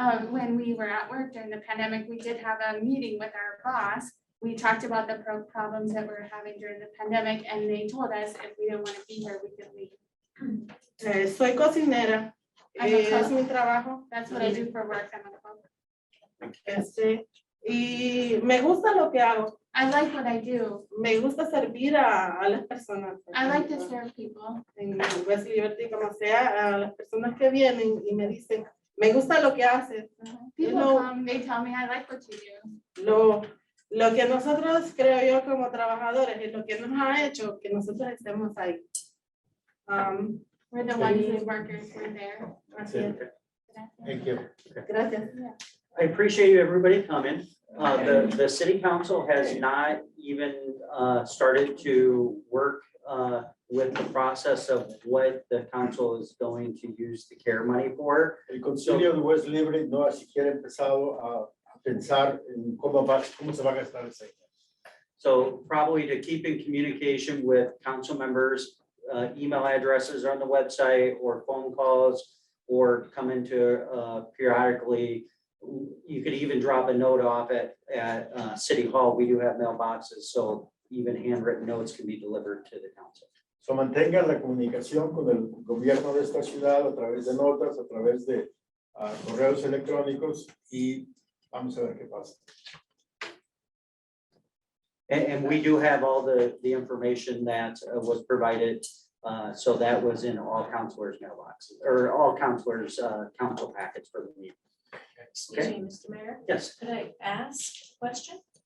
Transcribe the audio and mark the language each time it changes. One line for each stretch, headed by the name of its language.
English: When we were at work during the pandemic, we did have a meeting with our boss. We talked about the problems that we were having during the pandemic, and they told us if we didn't want to be here, we could leave.
Spanish: Soy cocinera, es mi trabajo.
English: That's what I do for work. I'm a cook.
Spanish: Y me gusta lo que hago.
English: I like what I do.
Spanish: Me gusta servir a las personas.
English: I like to serve people.
Spanish: En West Liberty, como sea, a las personas que vienen y me dicen, me gusta lo que haces.
English: People No. come, they tell me I like what you do.
Spanish: Lo que nosotros, creo yo, como trabajadores, es lo que nos ha hecho que nosotros estemos ahí.
English: We're the ones as workers, we're there.
Spanish: Así es.
English: Thank you.
Spanish: Gracias.
English: I appreciate you, everybody coming. The city council has not even started to work with the process of what the council is going to use the CARE money for.
Spanish: El concilio de West Liberty no ha siquiera empezado a pensar en cómo se va a gastar ese.
English: So probably to keep in communication with council members, email addresses on the website or phone calls, or come into periodically you could even drop a note off at City Hall. We do have mailboxes, so even handwritten notes can be delivered to the council.
Spanish: So mantenga la comunicación con el gobierno de esta ciudad a través de notas, a través de correos electrónicos y vamos a ver qué pasa.
English: And we do have all the information that was provided. So that was in all counselors' mailboxes, or all counselors' council packets for the meeting. Excuse me, Mr. Mayor, Yes. could I ask a question?